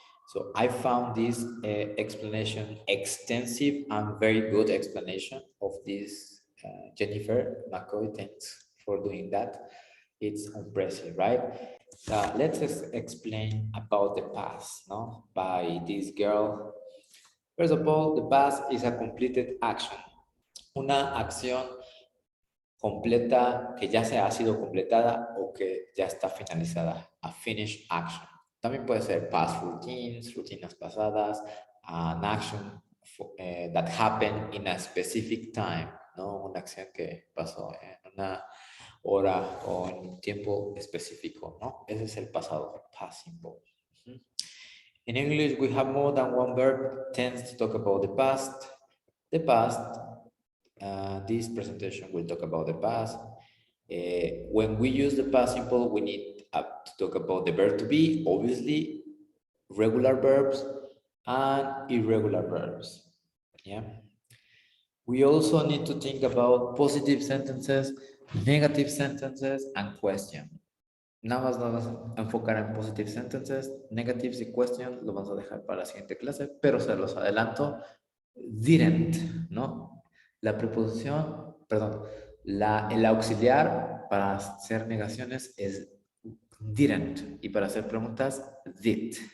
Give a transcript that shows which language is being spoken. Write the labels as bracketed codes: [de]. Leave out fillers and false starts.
[en] So I found this explanation extensive and very good explanation of this. Jennifer McCoy, thanks for doing that. It's impressive, right? Let's explain about the past, no? By this girl. First of all, the past is a completed action. [es] Una acción completa que ya se ha sido completada o que ya está finalizada. [en] A finished action. [es] También puede ser [en] past routines, [es] rutinas pasadas, [en] an action that happened in a specific time. [es] ¿No? Una acción que pasó en una hora o en un tiempo específico, ¿no? Ese es el pasado, past simple. [en] In English, we have more than one verb tends to talk about the past. The past, this presentation will talk about the past. When we use the past simple, we need to talk about the verb to be, obviously, regular verbs and irregular verbs. Yeah. We also need to think about positive sentences, negative sentences, and question. [es] Nada más nos vamos a enfocar en [en] positive sentences, [es] negatives y questions lo vamos a dejar para la siguiente clase, pero se los adelanto, didn't, ¿no? La preposición, perdón, el auxiliar para hacer negaciones es didn't y para hacer preguntas, did.